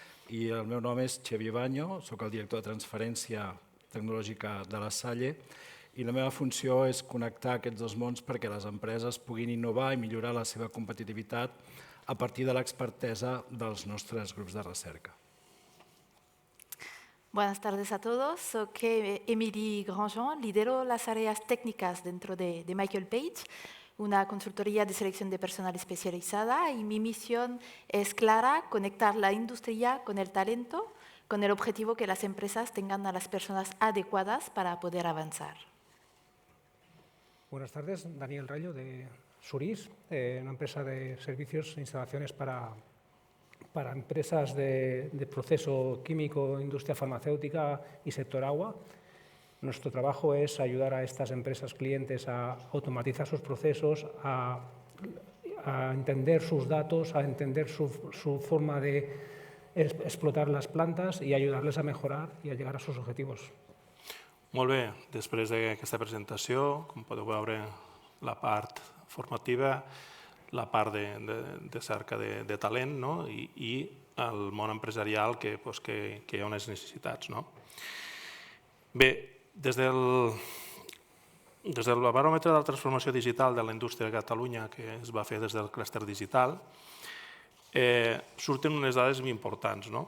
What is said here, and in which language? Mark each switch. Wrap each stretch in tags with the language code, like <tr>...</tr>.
<ca>I el meu nom és Xavier Bañó, soc el director de transferència tecnològica de la Salle, i la meva funció és connectar aquests dos mons perquè les empreses puguin innovar i millorar la seva competitivitat a partir de l'expertesa dels nostres grups de recerca.</ca> <es>Buenas tardes a todos, soy Emily Granjan, lidero las áreas técnicas dentro de Michael Page, una consultoría de selección de personal especializada, y mi misión es clara: conectar la industria con el talento, con el objetivo que las empresas tengan a las personas adecuadas para poder avanzar. Buenas tardes, Daniel Rayo de Suris, una empresa de servicios e instalaciones para empresas de proceso químico, industria farmacéutica y sector agua. Nuestro trabajo es ayudar a estas empresas clientes a automatizar sus procesos, a entender sus datos, a entender su forma de explotar las plantas y ayudarles a mejorar y a llegar a sus objetivos.</es> <ca>Molt bé, després d'aquesta presentació, com podeu veure, la part formativa, la part de cerca de talent i el món empresarial que hi ha unes necessitats. Bé, des del baròmetre de la transformació digital de la indústria de Catalunya, que es va fer des del clúster digital, surten unes dades molt importants.</ca>